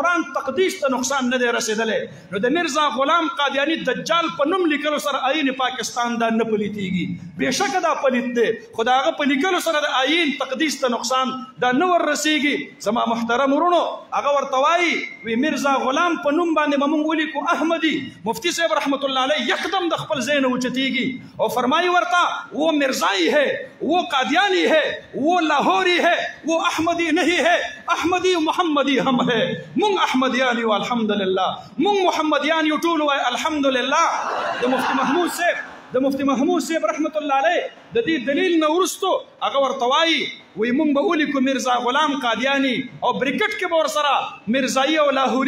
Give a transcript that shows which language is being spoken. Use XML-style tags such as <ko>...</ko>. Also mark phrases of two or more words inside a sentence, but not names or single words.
<ps>قرآن تقدیس ته نقصان نه دی رسېدلی نو د مرزا غلام قادیانی دجال په نوم لیکلو سره آئین پاکستان دا نه پلیتیږي بېشکه دا پلیت دی خو د هغه په لیکلو سره د آئین تقدیس ته نقصان دا نه ور رسېږي زما محترم ورونو هغه ورته وایي وی مرزا غلام په نوم باندې به موږ ولیکو احمدي مفتی صاحب</ps> <ar>رحمت الله علیه</ar> <ps>یکدم د خپل ځای نه اوچتېږي او فرمایي ورته</ps> <ur>وہ مرزائی ہے وہ قادیانی ہے وہ لاہوری ہے وہ احمدی نہیں ہے احمدی محمدی ہم ہے</ur> <ps>مونږ احمدیان یو الحمدلله مونږ محمدیان یو ټول وایي الحمدلله د مفتی محمود صاحب</ps> <ar>رحمت الله علیه</ar> <ps>د دې دلیل نه وروستو هغه ورته وایي وی مونږ به ولیکو مرزا غلام قادیانی او بریکټ کې به ورسره مرزایي او لاهوري</ps>